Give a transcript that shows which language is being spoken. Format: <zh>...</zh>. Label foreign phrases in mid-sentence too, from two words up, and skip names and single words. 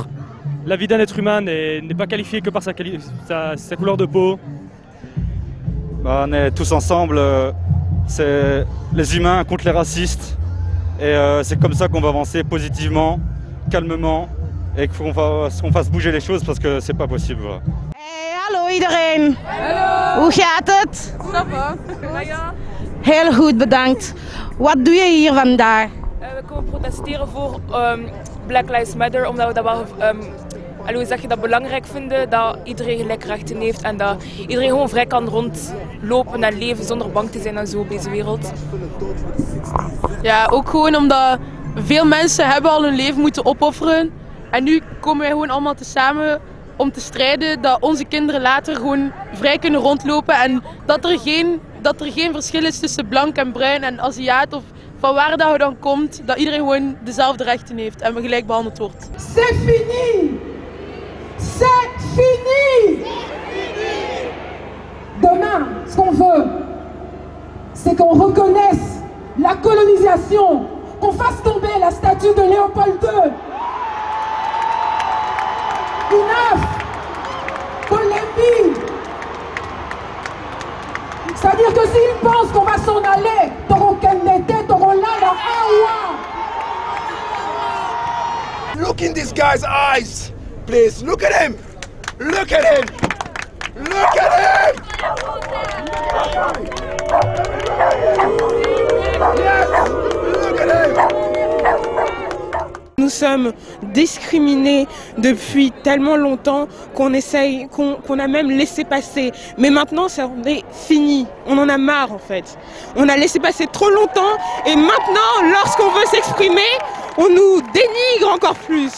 <fr>La vie d'un être humain n'est pas qualifiée que par sa couleur de peau. On est tous ensemble, c'est les humains contre les racistes. Et c'est comme ça qu'on va avancer positivement, calmement, et qu'on fasse bouger les choses parce que c'est pas possible. Voilà.</fr> <nl>Hey, hallo iedereen. Hallo. Hoe gaat het?</nl> <fr>Ça va?</fr> <nl>Ja. Heel goed, bedankt. Wat doe je hier vandaag? We komen protesteren voor Black Lives Matter, omdat we dat wel, hoe zeg je dat, belangrijk vinden dat iedereen gelijk rechten heeft en dat iedereen gewoon vrij kan rondlopen en leven zonder bang te zijn en zo op deze wereld. Ja, ook gewoon omdat veel mensen hebben al hun leven moeten opofferen en nu komen wij gewoon allemaal samen om te strijden dat onze kinderen later gewoon vrij kunnen rondlopen en dat er geen verschil is tussen blank en bruin en Aziat of van waar dat je dan komt, dat iedereen gewoon dezelfde rechten heeft en gelijk behandeld wordt.</nl> <fr>C'est fini! C'est fini! Demain, ce qu'on veut, c'est qu'on reconnaisse la colonisation, qu'on fasse tomber la statue de Léopold II.</fr> <en>Enough! Polémique!</en> <fr>C'est-à-dire que s'ils pensent qu'on va s'en aller, t'auront Kennedy, t'auront là, Awa!</fr> <en>Look in this guy's eyes, please. Look at him. Look at him. Look at him. Yes. Look at him.</en> <fr>Nous sommes discriminés depuis tellement longtemps qu'on a même laissé passer. Mais maintenant, c'est fini. On en a marre en fait. On a laissé passer trop longtemps et maintenant, lorsqu'on veut s'exprimer, on nous dénigre encore plus.</fr>